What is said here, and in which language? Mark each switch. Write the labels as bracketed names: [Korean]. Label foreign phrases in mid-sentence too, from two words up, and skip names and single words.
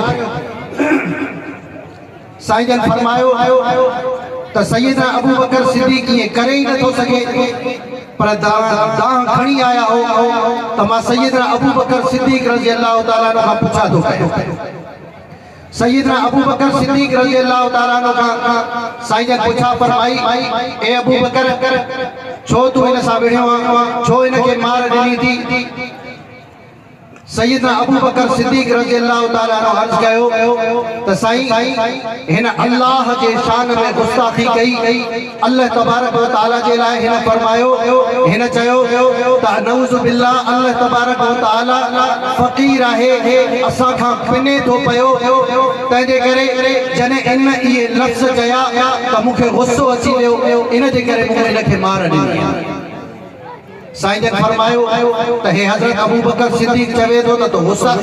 [Sindhi] साईं जन फरमायो त सैयदना अबू बकर सिद्दीक ये करे ही नथो सके पर दाह खणी आया हो त मां सैयदना अबू बकर सिद्दीक [Arabic] رضي الله تعالى عنه [Sindhi] खां पुछा थो कयो सैयदना अबू बकर सिद्दीक [Arabic] رضي الله تعالى عنه [Sindhi] खां साईं जन पुछा फरमाई ए अबू बकर छो तू इन सां विढ़ियो आहे छो इनखे मार ॾिनी थी सैयदना अबू बकर सिद्दीक [Arabic] رضي الله تعالى عنه [Sindhi] अर्ज़ कयो त साईं हिन अल्लाह जे शान में गुस्ताखी कई अल्लाह तबारक व तआला जे लाइ हिन फरमायो हिन चयो त [Arabic] نعوذ بالله [Sindhi] अल्लाह तबारक व तआला फ़क़ीर आहे असां खां पिने थो पियो तंहिंजे करे जॾहिं इन इहे लफ़्ज़ चया त मूंखे गुस्सो अची वियो इन जे करे मूं हिनखे मार ॾिनी साईं जन फरमायो त हे हज़रत अबू बकर सिद्दीक चवे थो त तूं गुस्ताखी